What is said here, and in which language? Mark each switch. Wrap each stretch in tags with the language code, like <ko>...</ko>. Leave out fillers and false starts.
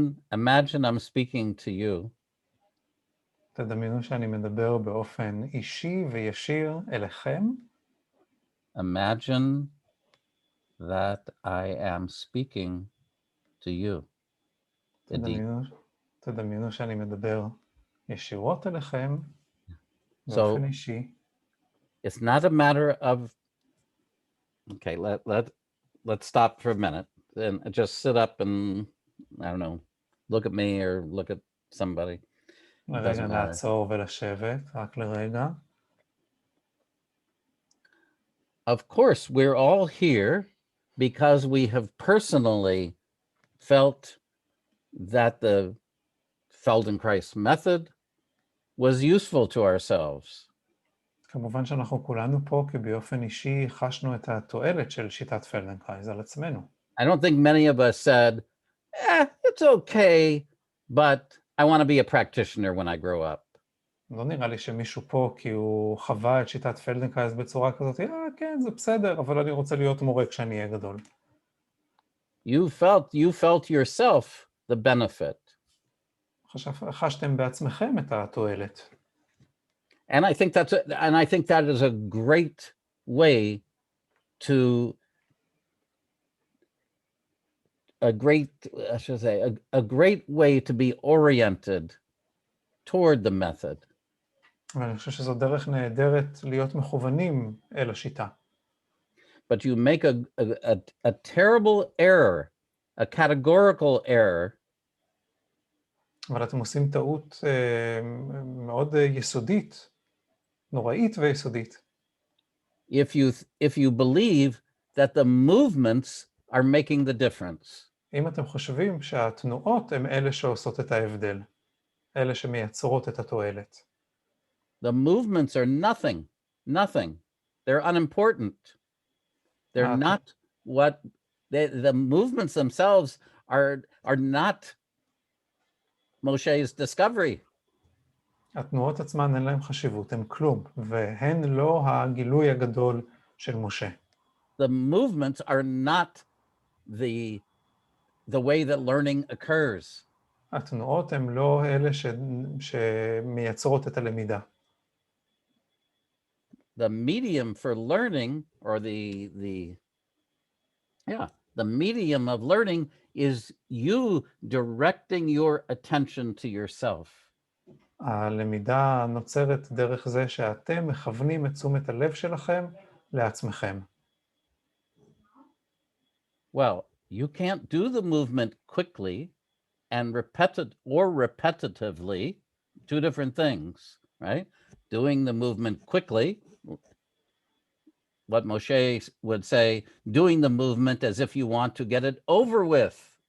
<en>Imagine I'm speaking to you.</en> <he>תדמיינו שאני מדבר באופן אישי וישיר אליכם.</he> <en>Imagine that I am speaking to you.</en> <he>תדמיינו שאני מדבר ישירות אליכם באופן אישי.</he> <en>It's not a matter of, okay, let's stop for a minute and just sit up and, I don't know, look at me or look at somebody.</en> <he>לרגע לעצור ולשבת, רק לרגע.</he> <en>Of course, we're all here because we have personally felt that the Feldenkrais method was useful to ourselves.</en> <he>כמובן שאנחנו כולנו פה כי באופן אישי חשנו את התועלת של שיטת פלדנקרייז על עצמנו.</he> <en>I don't think many of us said, it's okay, but I want to be a practitioner when I grow up.</en> <he>לא נראה לי שמישהו פה כי הוא חווה את שיטת פלדנקרייז בצורה כזאת, כן, זה בסדר, אבל אני רוצה להיות מורה כשאני אהיה גדול.</he> <en>You felt yourself the benefit.</en> <he>חשתם בעצמכם את התועלת.</he> <en>And I think that is a great way to a great way to be oriented toward the method.</en> <he>ואני חושב שזו דרך נהדרת להיות מכוונים אל השיטה.</he> <en>But you make a terrible error, a categorical error.</en> <he>אבל אתם עושים טעות מאוד יסודית, נוראית ויסודית.</he> <en>If you believe that the movements are making the difference.</en> <he>אם אתם חושבים שהתנועות הן אלה שעושות את ההבדל, אלה שמייצרות את התועלת.</he> <en>The movements are nothing. They're unimportant. They're not what the movements themselves are not Moshe's discovery.</en> <he>התנועות עצמן אין להם חשיבות, הן כלום, והן לא הגילוי הגדול של משה.</he> <en>The movements are not the way that learning occurs.</en> <he>התנועות הן לא אלה שמייצרות את הלמידה.</he> <en>The medium for learning, or the medium of learning is you directing your attention to yourself.</en> <he>הלמידה נוצרת דרך זה שאתם מכוונים את תשומת הלב שלכם לעצמכם.</he> <en>Well, you can't do the movement quickly and repetitively two different things, right? Doing the movement quickly, what Moshe would say, doing the movement as if you want to get it over with.</en>